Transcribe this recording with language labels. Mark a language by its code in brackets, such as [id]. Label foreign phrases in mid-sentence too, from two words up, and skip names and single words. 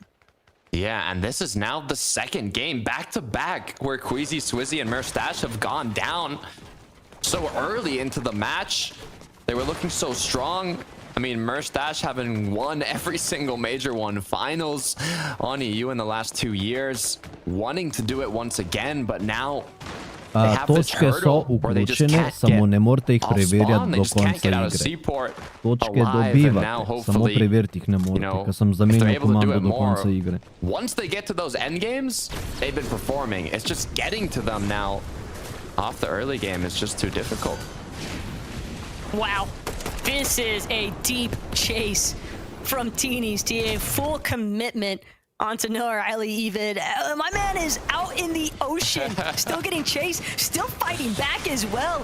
[en] Yeah, and this is now the second game back-to-back where Queasy, Swizzy, and Merstash have gone down so early into the match. They were looking so strong. I mean, Merstash having won every single Major 1 finals on EU in the last 2 years, wanting to do it once again, but now they have this [sl] Točke so [en] hurdle where they just [sl] vključene, [en] can't [sl] samo [en] get [sl] ne morate jih [en] off [sl] preverjati [en] spawn. They [sl] do [en] just can't [sl] konca [en] get out of [sl] igre. [en] Seaport [sl] Točke [en] alive, and now [sl] dobivate, samo [en] hopefully, [sl] preveriti jih ne [en] you [sl] morate, [en] know, [sl] ker sem [en] if they're [sl] zamenjal [en] able to do [sl] komando [en] it [sl] do [en] more, [sl] konca igre. [en] once they get to those end games, they've been performing. It's just getting to them now off the early game is just too difficult. Wow, this is a deep chase from Teeny's team. Full commitment onto Noah Riley even. My man is out in the ocean, still getting chased, still fighting back as well.